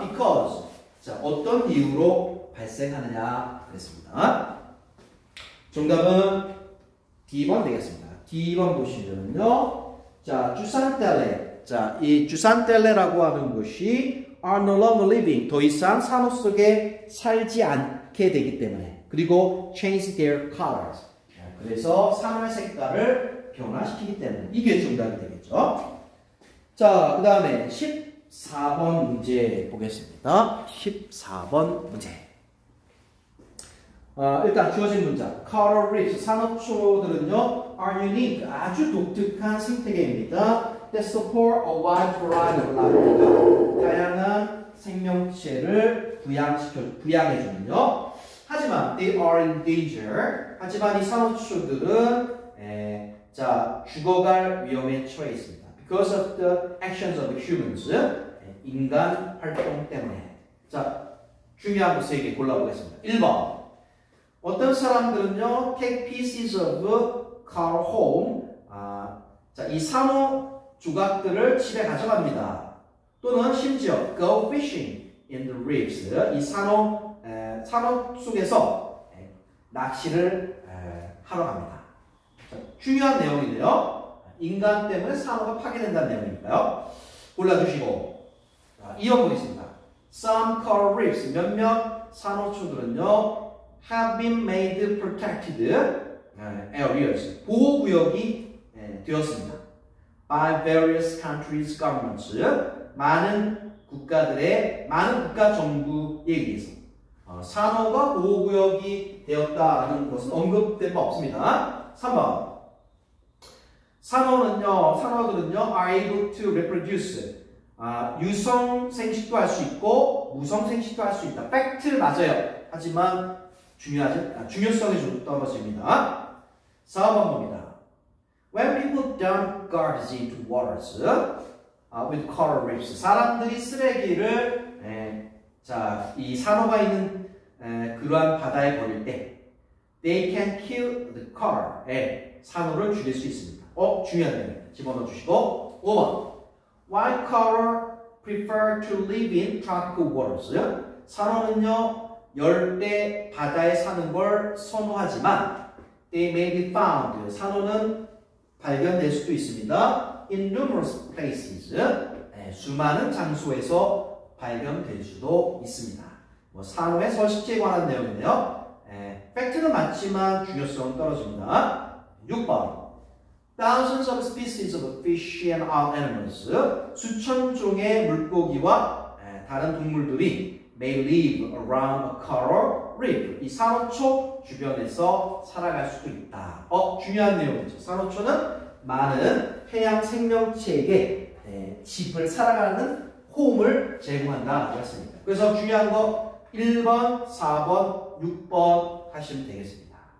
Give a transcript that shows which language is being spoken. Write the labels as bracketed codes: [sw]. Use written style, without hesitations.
[ko] Because, 자, 어떤 이유로 발생하느냐 그랬습니다. 정답은 D번 되겠습니다. D번 보시면요. 자, 주산텔레. 자, 이 주산텔레라고 하는 것이 [en] are no longer living. [ko] 더 이상 산호 속에 살지 않게 되기 때문에. [en] 그리고 change their colors. [ko] 그래서 산호의 색깔을 변화시키기 때문에. 이게 정답이 되겠죠. 자, 그 다음에 14번 문제 보겠습니다. 14번 문제. 일단 주어진 문장. Coral reefs, 산호초들은요, [en] are unique, [ko] 아주 독특한 생태계입니다. [en] That support a wide variety of life. [ko] 다양한 생명체를 부양해주는요. 하지만 [en] they are in danger. [ko] 하지만 이 산호초들은 자 죽어갈 위험에 처해 있습니다. [en] Because of the actions of humans. [ko] 인간 활동 때문에. 자 중요한 거 3개 골라보겠습니다. 1번. 어떤 사람들은요, [en] take pieces of car home. [ko] 자, 이 산호 조각들을 집에 가져갑니다. 또는 심지어 [en] go fishing in the reefs. [ko] 이 산호 속에서 낚시를 하러 갑니다. 자, 중요한 내용인데요. 인간 때문에 산호가 파괴된다는 내용이니까요. 골라주시고. 자, 2번 보겠습니다. [en] Some coral reefs. [ko] 몇몇 산호초들은요, [en] have been made protected areas. [ko] 보호구역이 되었습니다. [en] By various countries' governments. [ko] 많은 국가 정부에 의해서. 산호가 보호구역이 되었다는 것은 언급된 바 없습니다. 3번. 산호들은요, [en] are able to reproduce. [ko] 유성 생식도 할 수 있고 무성 생식도 할 수 있다. 팩트 맞아요. 하지만 중요성이 좀 떨어집니다. 4번 봅니다. [en] When people dump garbage into waters with coral reefs, [ko] 사람들이 쓰레기를 이 산호가 있는 그러한 바다에 버릴 때, [en] they can kill the coral. [ko] 산호를 죽일 수 있습니다. 중요한 내용입니다. 집어넣어 주시고. 5번. [en] Why coral prefer to live in tropical waters? [ko] 산호는요, 열대 바다에 사는 걸 선호하지만 [en] they may be found. [ko] 산호는 발견될 수도 있습니다. [en] in numerous places. [ko] 수많은 장소에서 발견될 수도 있습니다. 산호의 서식지에 관한 내용인데요. 팩트는 맞지만 중요성은 떨어집니다. 6번. [en] Thousands of species of fish and other animals. [ko] 수천 종의 물고기와 다른 동물들이 [en] may live around a coral reef. [ko] 이 산호초 주변에서 살아갈 수도 있다. 중요한 내용이죠. 산호초는 많은 해양 생명체에게 집을 살아가는 홈을 제공한다라고 했습니다. 그래서 중요한 거 1번, 4번, 6번 하시면 되겠습니다.